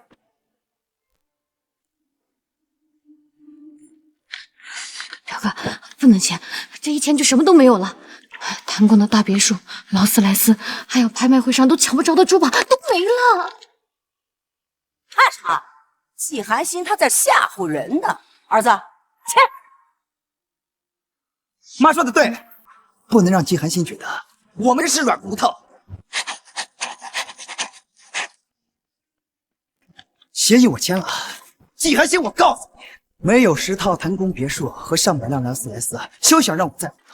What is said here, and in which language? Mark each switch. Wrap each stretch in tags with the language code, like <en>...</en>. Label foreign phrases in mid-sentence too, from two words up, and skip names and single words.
<zh>表哥，不能签，這一簽就什麼都沒有了。譚公的大別墅、勞斯萊斯，還有拍賣會上都搶不着的珠寶都沒了。看什麼？季寒心他在嚇唬人呢。兒子，簽。媽說的對，不能讓季寒心覺得我們是軟骨頭。協議我簽了，季寒心，我告訴你，沒有10套譚公別墅和上百輛勞斯萊斯，休想讓我再回頭。</zh>